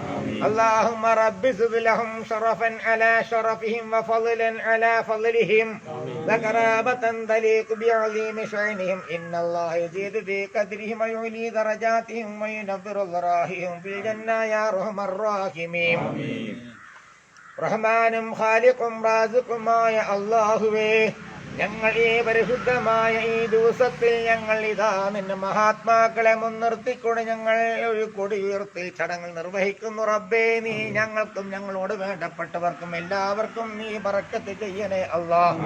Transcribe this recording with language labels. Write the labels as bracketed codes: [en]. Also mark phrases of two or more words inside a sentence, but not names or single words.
[ar] اللهم رب زد لهم شرفا على شرفهم وفضلا على فضلهم وكرامة تليق بعظيم شأنهم. إن الله يزيد في قدرهم ويعلي درجاتهم وينفر ذرائهم في الجنة يا أرحم الراحمين. [ml] റഹ്മാനും ഖാലിഖും റാസിഖുമായ അല്ലാഹുവേ, ഞങ്ങൾ ഈ പരിശുദ്ധമായ ഈ ദിവസത്തിൽ ഞങ്ങൾ ഇതാ നിന്റെ മഹാത്മാക്കളെ മുൻനിർത്തിക്കൊണ്ട് ഞങ്ങൾ ഒരു കൊടിയുയർത്തൽ ചടങ്ങ് നിർവഹിക്കുന്നു. റബ്ബേ, നീ ഞങ്ങൾക്കും ഞങ്ങളോട് വേണ്ടപ്പെട്ടവർക്കും എല്ലാവർക്കും നീ ബറക്കത്ത് ചെയ്യണേ അല്ലാഹ്.